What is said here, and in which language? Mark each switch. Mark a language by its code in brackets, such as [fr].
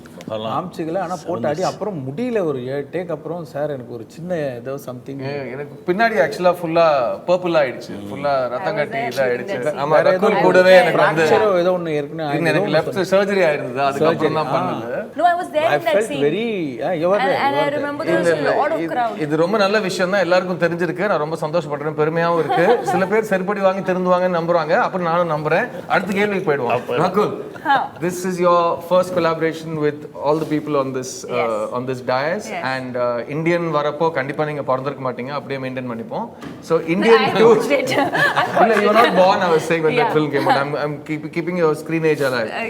[ta] காமிச்சிக்கல ஆனால் போட்டு அடி அப்புறம் முடியல ஒரு 7 டேக் அப்புறம் சார் எனக்கு ஒரு சின்ன ஏதோ சம்திங் எனக்கு பின்னாடி ஆக்சுவலா ஃபுல்லா பர்பிள் ஆயிடுச்சு, ஃபுல்லா ரத்தம் கட்டி இதாயிடுச்சு. ஆமா, ரகுல் கூடவே எனக்கு வந்து ஏதோ ஒன்று ஏற்கனவே எனக்கு லெஃப்ட் சர்ஜரி ஆயிருந்தது, அதுக்கப்புறம் தான் பண்ணது. [en] No, I was there in that scene. very you were there, and I remember there was a lot of crowd. [ta] இது ரொம்ப நல்ல விஷயம் தான், எல்லாருக்கும் தெரிஞ்சிருக்கு. நான் ரொம்ப சந்தோஷப்படுறேன், பெருமையாவும் இருக்கு. சில பேர் செருப்படி வாங்கி திருந்துவாங்கன்னு நம்புறாங்க, அப்புறம் நானும் நம்புறேன். அடுத்த கேள்விக்கு போயிடுவோம். [en] Rakul, this is your first collaboration with all the people on this dais, and Indian [ta] வரப்போ கண்டிப்பா நீங்க பிறந்திருக்க மாட்டீங்க, அப்படியே மெயின்டைன் பண்ணிப்போம். [en] So Indian too. No, you're not born, I was saying, when that film came out. I'm keeping your screen age alive.